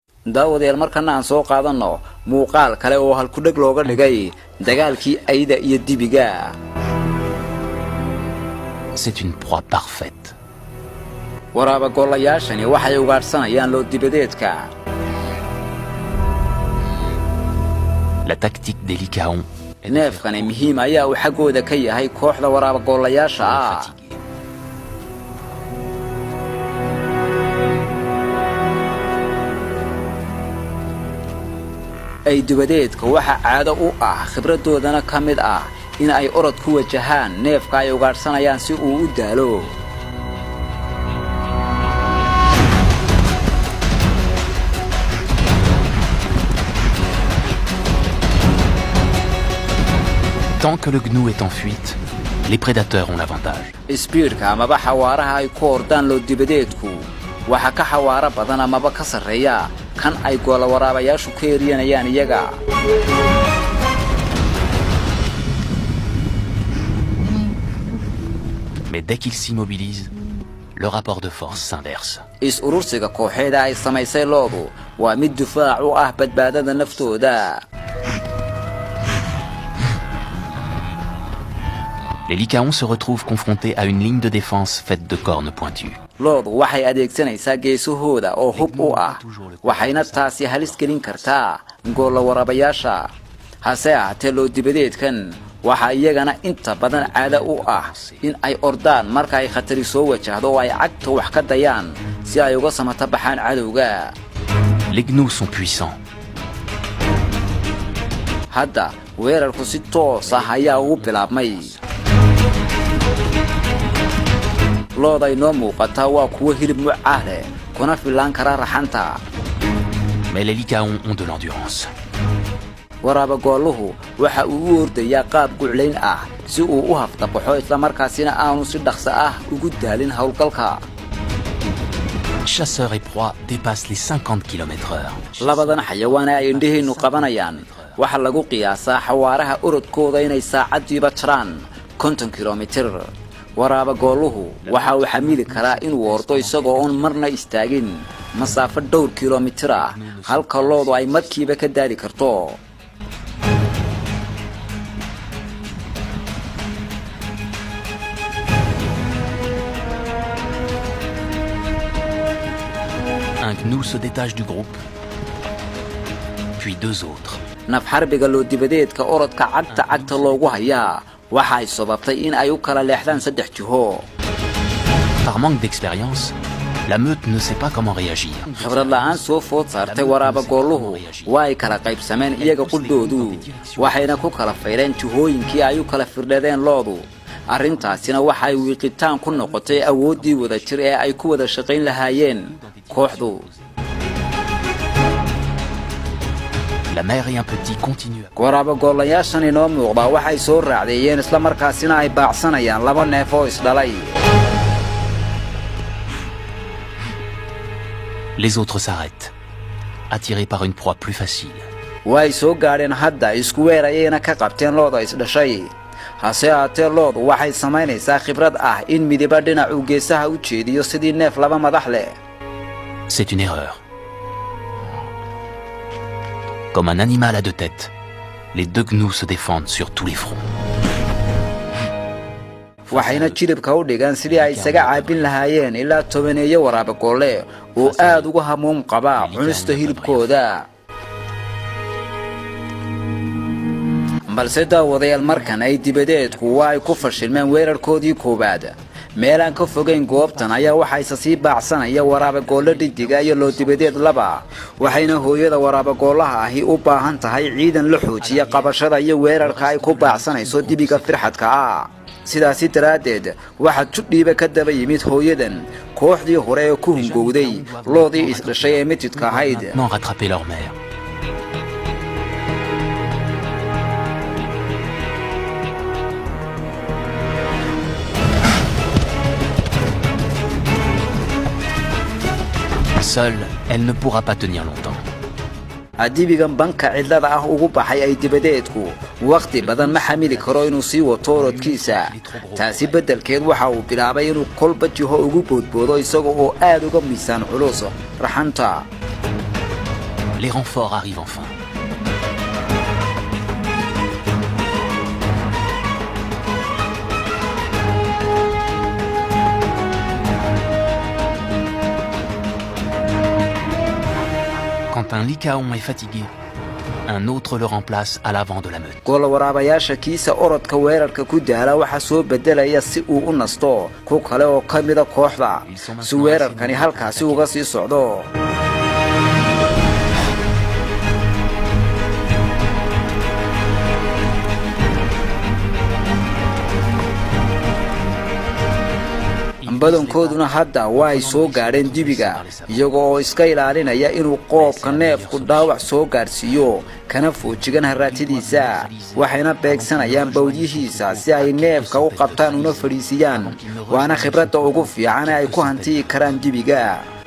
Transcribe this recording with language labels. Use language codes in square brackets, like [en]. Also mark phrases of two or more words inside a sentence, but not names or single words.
[so] daawadeel markana aan soo qaadano muuqaal kale oo halku dhag looga dhigay dagaalkii ayda iyo dibiga. [fr] C'est une proie parfaite. [so] waraaba golayaashani waxay ugaadhsanayaan loo dibadeedka. [fr] La tactique des Lycaons. [so] neefkani muhiim ayaa uu xaggooda ka yahay kooxda waraaba golayaasha ah. ay dibadeedka waxa caado u ah khibradoodana ka mid ah in ay orod ku wajahaan neefka ay ugaadhsanayaan si uu u daalo. [fr] Tant que le gnou est en fuite, les prédateurs ont l'avantage. [so] speedka amaba xawaaraha ay ku ordaan loo dibadeedku waxa ka xawaara badan amaba ka sarreeya kan ay goola waraabayaashu ka yeeranayaan iyaga. [fr] Mais dès qu'ils s'immobilisent, le rapport de force s'inverse. [so] is-urursiga kooxeeda ay samaysay loodu waa mid difaac u ah badbaadada naftooda. [fr] Les Lycaons se retrouvent confrontés à une ligne de défense faite de cornes pointues. [so] loodu waxay adeegsanaysaa geesahooda oo hub u ah waxayna taasi halis gelin kartaa goola waraabayaasha. hase ahaatee loo dibadeedkan waxa iyagana inta badan caado u ah in ay ordaan marka ay khatari soo wajahdo oo ay cagta wax ka dayaan si ay uga samata baxaan cadowga. [fr] Les gnous sont puissants. [so] hadda weerarku si toos ah ayaa ugu bilaabmay. looda inoo muuqataa waa kuwa hilib mucaah leh kuna filaan kara raxanta. [fr] Mais les Lycaons ont de l'endurance. [so] waraaba gooluhu waxa uu u ordayaa qaab guclayn ah si uu u haftabaxo isla markaasina aanu si dhaqso ah ugu daalin howlgalka. [fr] Chasseurs et proies dépassent les 50 km/h. [so] labadan xayawaana ay indhaheennu qabanayaan waxa lagu qiyaasaa xawaaraha orodkooda inay saacadiiba jiraan 50 kilomitir. waraaba gooluhu waxa uu xamili karaa inuu ordo isagoo oon marna istaagin masaafo dhowr kilomitir ah halka loodu ay markiiba ka daali karto. [fr] Un gnou se détache du groupe, puis deux autres. [so] naf xarbiga loo dibadeedka orodka cagta loogu hayaa waxa ay sababtay in ay u kala leexdaan 3 jiho. [fr] Par manque d'expérience, la meute ne sait pas comment réagir. [so] khibrad la'aan soo food saartay waraaba gooluhu waa ay kala qaybsameen iyaga qudhoodu waxayna ku kala fayreen jihooyinkii ay u kala firdhadeen loodu. arrintaasina waxa ay wiiqitaan ku noqotay awoodii wada jir ee ay ku wada shaqayn lahaayeen kooxdu. [fr] La mère et un petit continuent. [so] waraaba golayaashan inoo muuqda waxay soo raacdeeyeen isla markaasina ay baacsanayaan laba neef oo isdhalay. [fr] Les autres s'arrêtent, attirés par une proie plus facile. [so] way soo gaadheen hadda isku weerayayna ka qabteen looda isdhashay. hase ahaatee loodu waxay samaynaysaa khibrad ah in midiba dhinac uu geesaha u jeediyo sidii neef laba madax leh. [fr] C'est une erreur. Comme un animal à deux têtes, les deux gnous se défendent sur tous les fronts. [so] waxayna jilibka u dhigaan sidii ay isaga caabin lahaayeen ilaa 10 waraaba goole oo aad uga hamuum qaba cunista hilibkooda. balse daawadayaal markan ay dibadeedku waa ay ku fashilmeen weerarkoodii koobaad. meelaan ka fogeyn goobtan ayaa waxa sii baacsanaya waraaba goole dhidiga iyo loo dibadeed laba. waxayna hooyada waraaba goolaha ahi u baahan tahay ciidan la xoojiya qabashada iyo weerarka ay ku baacsanayso dibiga firxadka ah. sidaasi daraadeed waxa judhiiba ka daba yimid hooyadan kooxdii hore ee ku hungowday loodii isdhashay ee mitidka ahayd. [fr] rattraper leur mère. Seule, elle ne pourra pas tenir longtemps. [so] adibigan banka cidlada ah ugu baxay ay dibadeedku waqti badan ma xamili karo inuu sii wato orodkiisa. taasi bedelkeed waxa uu bilaabay inuu kolba jiho ugu boodboodo isagoo oo aad uga miisaan culus raxanta. [fr] les renforts arrivent enfin. Quand un lycaon est fatigué, un autre le remplace à l'avant de la meute. [so] goola waraabayaasha kiisa orodka weerarka ku daala waxa soo bedelaya si uu u nasto ku kale oo ka mid ah kooxda si weerarkani halkaasi uga sii socdo. badankooduna hadda way soo gaadheen dibiga iyagoo iska ilaalinaya inuu qoobka neefku dhaawac soo gaarsiiyo kana foojigan haraatidiisa waxayna beegsanayaan bawdihiisa si ay neefka u qabtaan una fadhiisiyaan waana khibradda ugu fiican ee ay ku hantii karaan dibiga.